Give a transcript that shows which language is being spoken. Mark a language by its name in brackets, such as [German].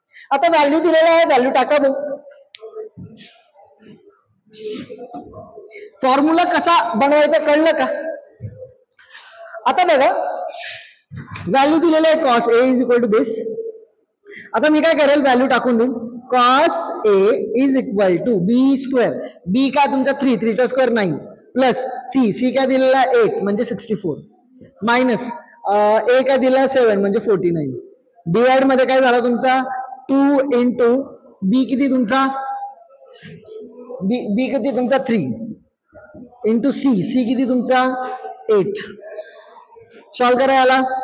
[Marathi] आता व्हॅल्यू दिलेला आहे, व्हॅल्यू टाका बघ. फॉर्म्युला कसा बनवायचा कळलं का? आता बघा व्हॅल्यू दिलेलं आहे [English] Cos A is equal to this. [Marathi] आता मी काय करेल, व्हॅल्यू टाकून देईन. [English] Cos A is equal to B square. [Marathi] बी काय तुमचा 3, 3चा स्क्वेअर 9 प्लस सी काय दिलेला 8 म्हणजे 64 मायनस ए काय दिलेला 7 म्हणजे 49. डिवाइड मध्ये काय झाला तुमचा 2 इंटू बी किती तुमचा, बी किती तुमचा 3 इंटू सी किती तुमचा 8. सॉल्व करा याला.